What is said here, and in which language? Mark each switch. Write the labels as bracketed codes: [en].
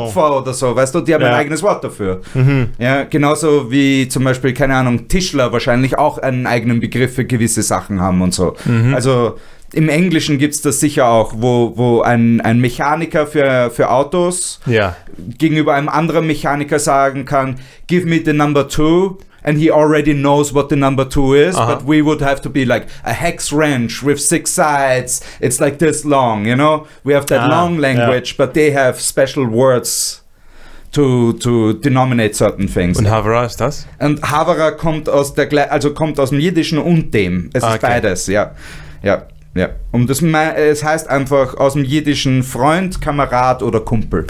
[de] Opfer oder so, weißt du, die haben ein eigenes Wort dafür. Ja, genauso wie zum Beispiel, keine Ahnung, Tischler wahrscheinlich auch einen eigenen Begriff für gewisse Sachen haben und so. Also im Englischen gibt es das sicher auch, wo ein Mechaniker für Autos gegenüber einem anderen Mechaniker sagen kann, [en] give me the number 2. And he already knows what the number 2 is, but we would have to be like a hex wrench with 6 sides. It's like this long, you know? We have that long language, but they have special words to denominate certain things. [de] Und Havara ist das? Und Havara kommt aus dem Jiddischen und dem. Es ist beides, ja. Und es heißt einfach aus dem Jiddischen Freund, Kamerad oder Kumpel.